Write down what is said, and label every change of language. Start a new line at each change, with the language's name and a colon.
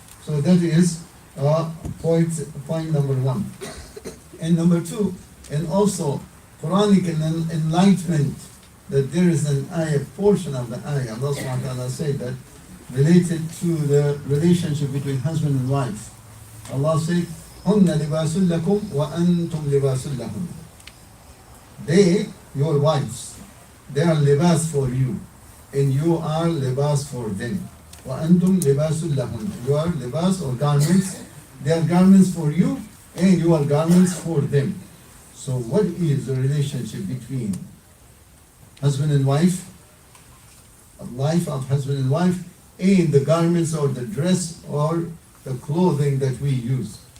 English: So that is point number one. And number two, and also Quranic enlightenment, that there is an ayah, portion of the ayah, Allah subhanahu wa ta'ala said that related to the relationship between husband and wife.
Arabic: Allah said, هُنَّ لِبَاسٌ لَكُمْ وَأَنْتُمْ لِبَاسٌ لَهُمْ.
English: They, your wives, they are libas for you, and you are libas for them.
Arabic: وَأَنْتُمْ لِبَاسٌ لَهُمْ.
English: You are libas or garments, they are garments for you, and you are garments for them. So what is the relationship between husband and wife, a life of husband and wife, and the garments or the dress or the clothing that we use?